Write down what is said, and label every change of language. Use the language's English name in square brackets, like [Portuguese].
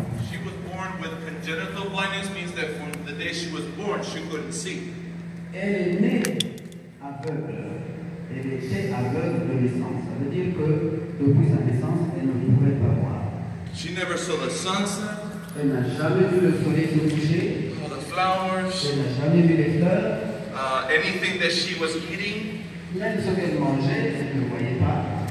[English] She was born with congenital blindness, means that from the day she was born, she couldn't see. [French] Elle est née aveugle. Elle était aveugle de naissance. Ça veut dire que depuis sa naissance, elle ne pouvait pas voir. [English] She never saw the sunset. [French] Elle n'a jamais vu le soleil se coucher. [English] All the flowers. [French] Elle n'a jamais vu les fleurs. [English] Anything that she was eating. [French] Même ce qu'elle mangeait, elle ne voyait pas.